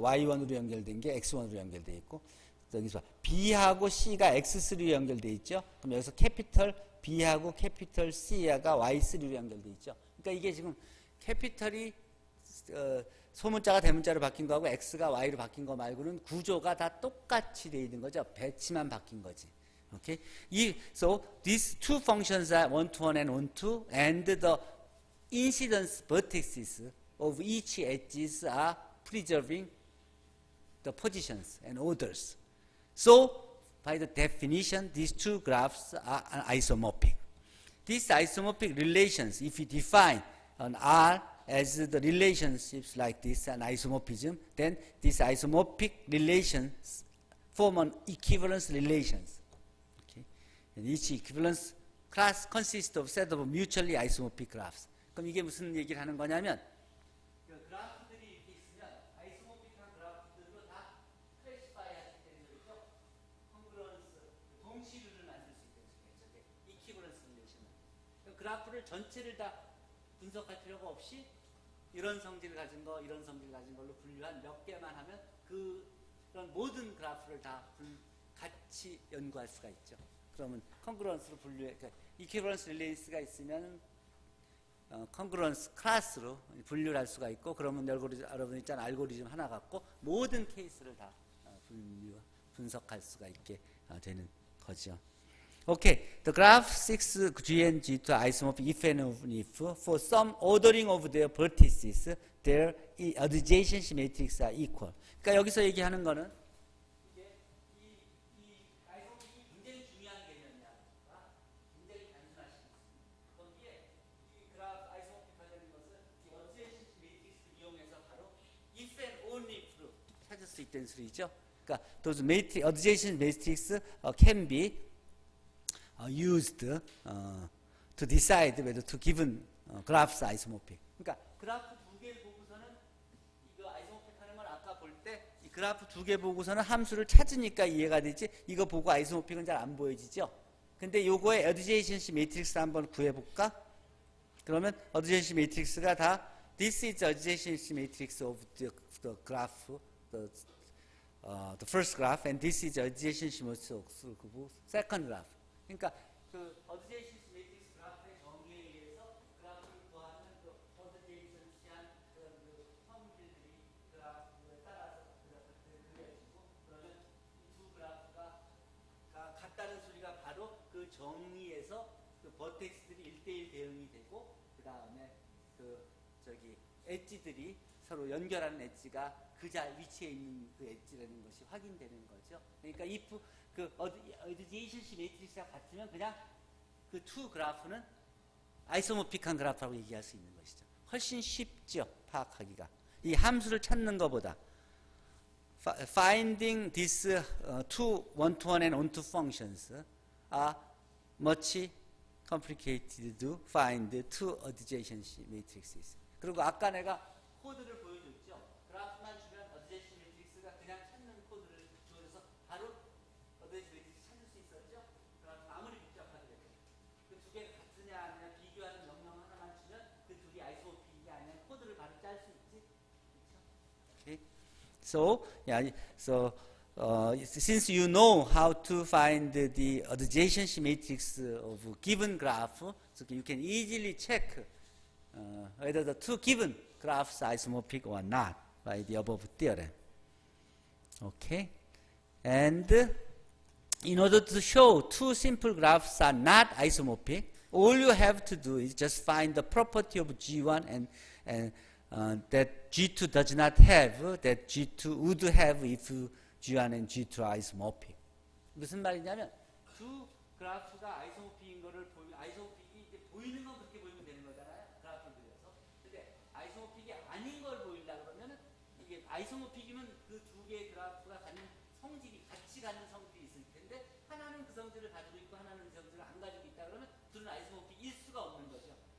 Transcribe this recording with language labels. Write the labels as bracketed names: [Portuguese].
[Korean] Y1으로 연결된 게 X1으로 연결돼 있고 여기서 B하고 C가 X3로 연결돼 있죠. 그럼 여기서 캐피털 B하고 캐피털 C가 Y3로 연결돼 있죠. 그러니까 이게 지금 캐피털이 소문자가 대문자로 바뀐 거하고 X가 Y로 바뀐 거 말고는 구조가 다 똑같이 돼 있는 거죠. 배치만 바뀐 거지. Okay? [English] So these two functions are one-to-one and on-to, and the incidence vertices of each edges are preserving the positions and orders. So by the definition, these two graphs are isomorphic. These isomorphic relations, if we define an R as the relationships like this and isomorphism, then these isomorphic relations form an equivalence relations. Okay? And each equivalence class consists of set of mutually isomorphic graphs. [Korean] 그럼 이게 무슨 얘기를 하는 거냐면 그 그래프들이 이렇게 있으면 아이소모픽한 그래프들로 다 클래시파이 할 수 있다는 소리죠. 콩그런스, 동시류를 만들 수 있다는 소리죠. 이퀴버런스 릴레이션은. 그래프를 전체를 다 분석할 필요가 없이 이런 성질을 가진 거, 이런 성질을 가진 걸로 분류한 몇 개만 하면 그런 모든 그래프를 다 같이 연구할 수가 있죠. 그러면 콩그런스로 분류해, 그러니까 이퀴버런스 릴레이스가 있으면 콩그런스 클래스로 분류를 할 수가 있고, 그러면 여러분 있잖아요. 알고리즘 하나 갖고 모든 케이스를 다 분석할 수가 있게 되는 거죠. [English] Okay, the graph 6G and G2 isomorphic if and only if for some ordering of their vertices, their adjacency matrix are equal. [Korean] 그러니까 여기서 얘기하는 거는 이게 이 아이소모픽이 굉장히 중요한 개념이야. 굉장히 단순하신 것입니다. 거기에 이 그래프 아이소모픽화되는 것을 이 adjacency matrix를 이용해서 바로 [English] if and only if [Korean] 로 찾을 수 있다는 소리죠. [English] 그러니까 those matrix, adjacency matrix can be used to decide whether to given graphs isomorphic. [Korean] 그러니까 그래프 두 개를 보고서는 이거 아이소모픽 하는 건 아까 볼 때 이 그래프 두 개 보고서는 함수를 찾으니까 이해가 되지, 이거 보고 아이소모픽은 잘 안 보여지죠. 근데 요거의 adjacency matrix 한번 구해볼까? 그러면 adjacency matrix가 다 [English] this is adjacency matrix of the graph, the first graph, and this is adjacency matrix of the second graph. [Korean] 그러니까 그 adjacency matrix 그래프의 정의에 의해서 그래프를 구하는 그 adjacency한 그런 그 성질들이 그래프에 따라서 그래프를 그려지고, 그러면 이 두 그래프가 같다는 소리가 바로 그 정의에서 그 버텍스들이 1대1 대응이 되고, 그 다음에 그 저기 엣지들이 서로 연결하는 엣지가 그 위치에 있는 그 엣지라는 것이 확인되는 거죠. 그러니까 if 그 adjacency matrix가 같으면 그냥 그 투 그래프는 아이소모픽한 그래프라고 얘기할 수 있는 것이죠. 훨씬 쉽죠, 파악하기가. 이 함수를 찾는 것보다 [English] finding these two one-to-one and onto functions are much complicated to find two adjacency matrices. [Korean] 그리고 아까 내가 코드를 보여줬죠. 그래프만 주면 adjacency matrix가 그냥 찾는 코드를 주어서 바로 adjacency matrix 찾을 수 있었죠. 그래서 아무리 복잡하더라도 그 두 개가 같으냐 아니냐 비교하는 명령 하나만 주면 그 둘이 아이소모픽이 아니냐 코드를 바로 짤 수 있지. 그렇죠? Okay. [English] So since you know how to find the adjacency matrix of a given graph, so you can easily check whether the two given graphs are isomorphic or not by the above theorem. Okay, and in order to show two simple graphs are not isomorphic, all you have to do is just find the property of G1 and that G2 does not have, that G2 would have if G1 and G2 are isomorphic. [Korean] 무슨 말이냐면 두 그래프가 아이소모픽인 거를 아이소모픽이 이제 보이는 건 그렇게 보이면 되는 거잖아요. 그래프를 그려서. 근데 아이소모픽이 아닌 걸 보이려고 그러면 이게 아이소모픽이면 그 두 개의 그래프가 갖는 성질이 같이 갖는 성질이 있을 텐데 하나는 그 성질을 가지고 있고 하나는 그 성질을 안 가지고 있다 그러면 둘은 아이소모픽일 수가 없는 거죠.